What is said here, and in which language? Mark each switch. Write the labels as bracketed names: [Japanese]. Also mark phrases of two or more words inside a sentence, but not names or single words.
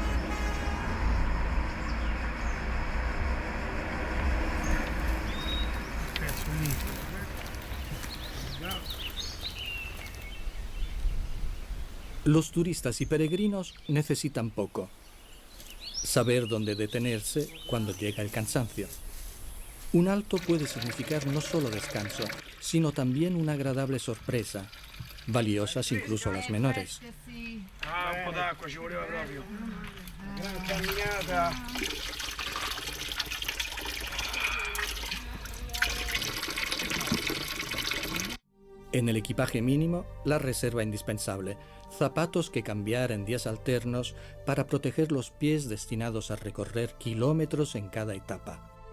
[Spanish] Los turistas y peregrinos necesitan poco. Saber dónde detenerse cuando llega el cansancio. Un alto puede significar no solo descanso, sino también una agradable sorpresa, valiosas incluso las menores. [Italian] Un po' d'acqua ci voleva proprio. Gran camminata. [Spanish] En el equipaje mínimo, la reserva indispensable, zapatos que cambiar en días alternos para proteger los pies destinados a recorrer kilómetros en cada etapa.